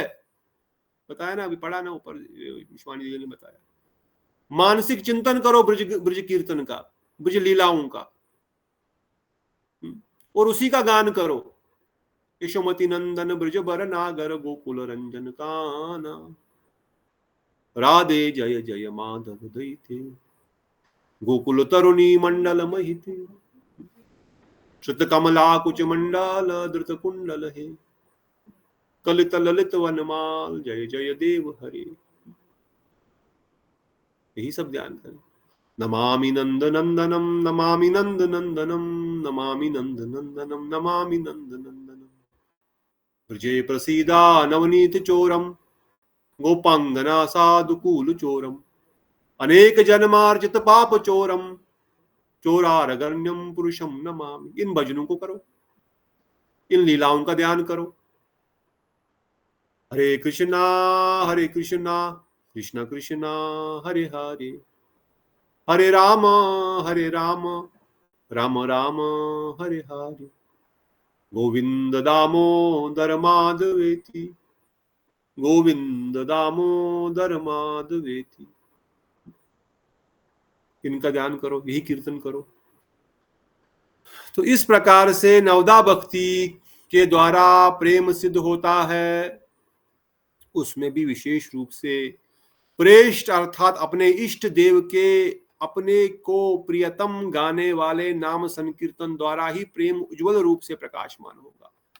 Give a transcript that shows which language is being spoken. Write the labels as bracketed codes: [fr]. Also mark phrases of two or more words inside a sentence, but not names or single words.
[hi] बताया ना, अभी पढ़ा ना ऊपर विश्वानी जी ने बताया। मानसिक चिंतन करो ब्रज कीर्तन का, ब्रज लीलाओं का, और उसी का गान करो। [sa] यशोमती नंदन ब्रज बर नागर गोकुल रंजन काना, राधे जय जय माधव दैते, गोकुल तरुणी मंडल महिते, श्रुत कमला कुच मंडल धृत कुंडल हे, कलित ललित वनमाल जय जय देव हरे। [hi] यही सब ध्यान करें। [sa] नमामि नंद नंदनम, नमामि नंद नंदनम, नमामि नंद नंदनम, नमामि नंद नंदनम, ब्रजे प्रसीदा नवनीत चोरम, गोपांगना साधुकूल चोरम, अनेक जन्मार्जित पाप चोरम, चोरारगण्यम पुरुषम नमामि। [hi] इन भजनों को करो, इन लीलाओं का ध्यान करो। [sa] हरे कृष्णा कृष्ण कृष्णा हरे हरे, हरे राम राम राम हरे हरे, गोविंद दामोदर माधवेति, गोविंद दामोदर माधवेति। [hi] इनका ध्यान करो, यही कीर्तन करो। तो इस प्रकार से नवदा भक्ति के द्वारा प्रेम सिद्ध होता है। उसमें भी विशेष रूप से प्रेष्ठ अर्थात अपने इष्ट देव के अपने को प्रियतम गाने वाले नाम संकीर्तन द्वारा ही प्रेम उज्जवल रूप से प्रकाशमान होगा।